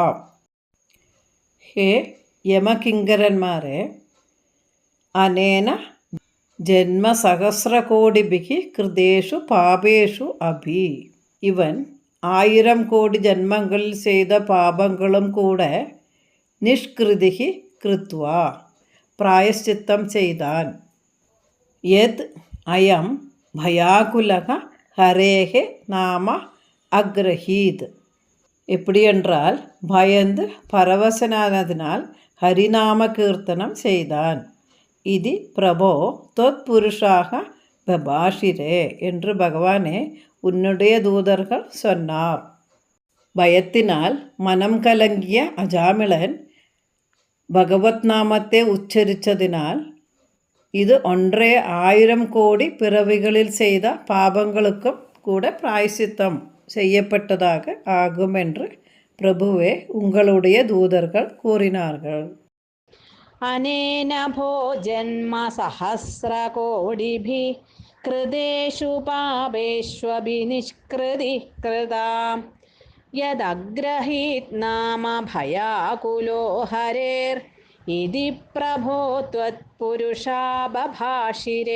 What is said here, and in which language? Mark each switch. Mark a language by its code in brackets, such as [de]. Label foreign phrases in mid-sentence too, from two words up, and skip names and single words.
[ml] ഹേ യമകിങ്കരന്മാരെ, [sa] അനേന ജന്മസഹസ്രകോടിഭിഃ കൃതേഷു പാപേഷു അഭി, [ml] ഇവൻ 1000 കോടി ജന്മങ്ങളിൽ ചെയ്ത പാപങ്ങളും കൂടെ [sa] നിഷ്കൃതിഃ കൃത്വാ [ml] പ്രായശ്ചിത്തം ചെയ്താൻ. [sa] യത് അയം ഭയാകുലഃ ഹരേഹ നാമ അഗ്രഹീത്, [ta] எப்படி என்றால் பயந்து பரவசனானதினால் ஹரிநாம கீர்த்தனம் செய்தான். [sa] இது பிரபோ தொத்புருஷாக பபாஷிரே [ta] என்று பகவானே உன்னுடைய தூதர்கள் சொன்னார். பயத்தினால் மனம் கலங்கிய அஜாமிளன் பகவத் நாமத்தை உச்சரித்ததினால் இது 1000 கோடி பிறவிகளில் செய்த பாபங்களுக்கும் கூட பிராயசித்தம் செய்யப்பட்டதாக ஆகும் என்று பிரபுவே உங்களுடைய தூதர்கள் கூறினார்கள். [sa] അനേന ഭോ ജന്മ സഹസ്രകോടിഭിഃ കൃതേഷു പാപേഷ്വഭി നിഷ്കൃതിഃ കൃതാം യദഗ്രഹീത് നാമ ഭയാകുലോ ഹരേർ ഇതി പ്രഭോ ത്വത്പുരുഷാ ബഭാഷിരേ.